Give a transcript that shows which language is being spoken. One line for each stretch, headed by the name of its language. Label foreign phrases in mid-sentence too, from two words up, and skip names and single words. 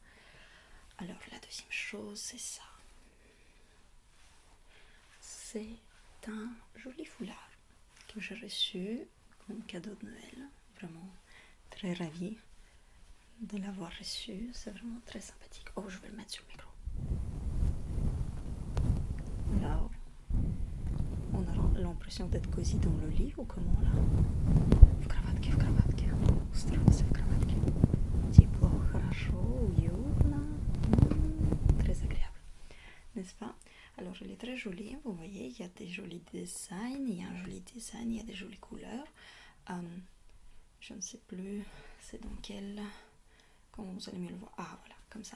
French: Alors la deuxième chose, c'est ça. C'est un joli foulard que que j'ai reçu comme cadeau de Noël. Vraiment très ravie de l'avoir reçu. C'est vraiment très sympathique. Oh, je vais le mettre sur le micro. Là, on a l'impression d'être cosy dans le lit ou comment là?
Russian: В кроватке. Устроился в кроватке. Тепло, хорошо, уютно.
French: Très agréable, n'est-ce pas? Alors, elle est très jolie. Vous voyez, il y a des jolis designs. Il y a un joli design, il y a des jolies couleurs. Je ne sais plus c'est dans quel... Comment vous allez mieux le voir? Ah, voilà, comme ça.